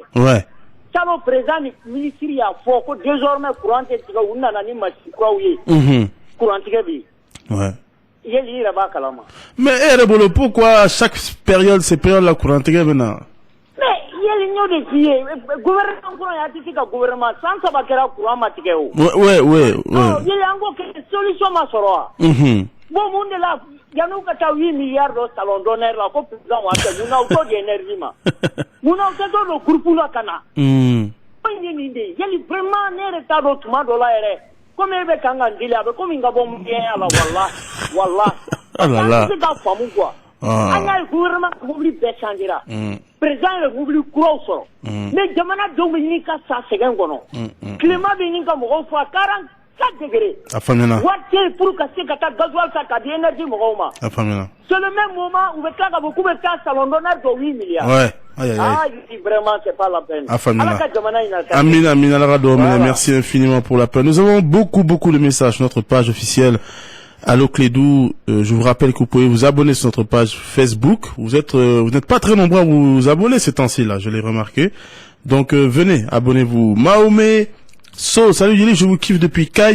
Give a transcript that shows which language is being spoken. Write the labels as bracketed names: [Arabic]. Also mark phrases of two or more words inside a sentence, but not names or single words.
[French] Ouais. [Bambara] Salo président ni ministre y'a fɔ ko désormais courant tɛ tigɛ u nana ni machine kuraw ye. Courant tigɛ bi. [French] Ouais. [Bambara] Yeli yɛrɛ b'a kalama. [French] Mais Erebolo, pourquoi à chaque période ces périodes la [Bambara] courant tigɛ bɛ na? Mais yeli y'o de f'i ye gouvernement kɔnɔ y'a ti se ka gouvernement san saba kɛra courant ma tigɛ o. [French] Ouais. [Bambara] Yeli an ko kɛ solution ma sɔrɔ wa. Bon mun de la Yanou ka taa [French] 8 milliards de salon d'honneur [Bambara] la ko président wa ka mun [French] auto d'énergie [Bambara] ma mun auto do groupe la kana ko ni de yeli vraiment ne reta do tuma do la yɛrɛ comme e bɛ kan ka ndili a bɛ comme nga bɔ mun ye ala wallahi [French] ah là là c'est pas [Bambara] famu quoi An y'a ye gouvernement ka mobili bɛɛ changera. Président yɛrɛ mobili kuraw sɔrɔ. Mais jamana denw bɛ ɲini ka sa sɛgɛn kɔnɔ. Tilema bɛ ɲini ka mɔgɔw faga 44 degrés. A faamuyana. Wari tɛ yen pour ka se ka taa gasoil san ka di énergie mɔgɔw ma. A faamuyana. [French] C'est le même moment où on tila ka fɔ [Bambara] k'u bɛ taa [French] salon d'honneur de 8 milliards. Ouais. Aïe, aïe, aïe. Ah, je dis vraiment, c'est pas la peine. [Bambara] A faamuyana. Ala ka jamana in na ka- Amina, Amina Larado, [French] Voilà. merci infiniment pour l'appel. Nous avons beaucoup de messages sur notre page officielle Allo Clédou. Je vous rappelle que vous pouvez vous abonner sur notre page Facebook. Vous n'êtes pas très nombreux à vous abonner ces temps-ci là, je l'ai remarqué. Donc venez, abonnez-vous. Mahomet So, salut Yeli, je vous kiffe depuis Kai.